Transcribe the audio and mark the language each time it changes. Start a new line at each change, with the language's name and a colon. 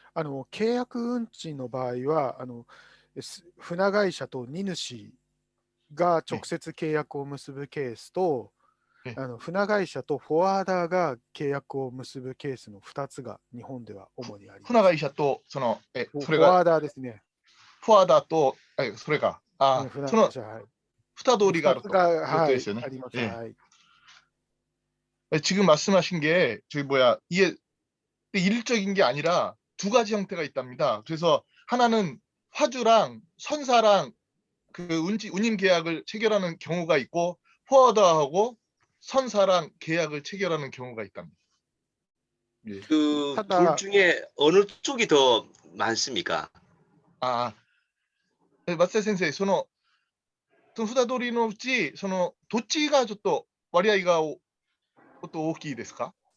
Japanese: 契約運賃の場合は、船会社と荷主が直接契約を結ぶケースと、船会社とフォワーダーが契約を結ぶケースの2つが日本では主にあります。船会社と、それがフォワーダーですね。フォワーダーと、それが、その2通りがあるということですよね。あります。はい。
Korean: 지금 말씀하신 게 이게 일적인 게 아니라 두 가지 형태가 있답니다. 그래서 하나는 화주랑 선사랑 그 운임 계약을 체결하는 경우가 있고, 포워더하고 선사랑 계약을 체결하는 경우가 있답니다. 예. 둘 중에 어느 쪽이 더 많습니까?
Japanese: 松田先生、その2通りのうち、どっちがちょっと割合が大きいですか？